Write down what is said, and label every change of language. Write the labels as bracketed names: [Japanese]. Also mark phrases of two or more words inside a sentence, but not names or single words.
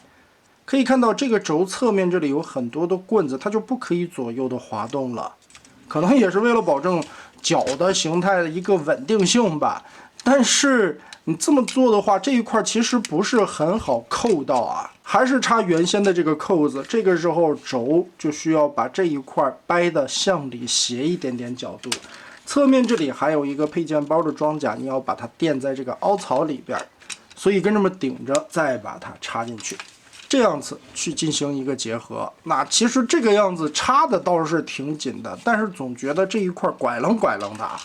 [Chinese] 可以看到这个轴侧面这里有很多的棍子，它就不可以左右的滑动了，可能也是为了保证脚的形态的一個穩定性吧。但是你這麼做的話，這一塊其實不是很好扣到啊，還是插原先的這個扣子。這個時候軸就需要把這一塊掰的向裡斜一點點角度。側面這裡還有一個配件包的裝甲，你要把它墊在這個凹槽裡邊，所以跟這麼頂着，再把它插進去。這樣子去進行一個結合，那其實這個樣子插的倒是挺緊的，但是總覺得這一塊拐楞拐楞的啊。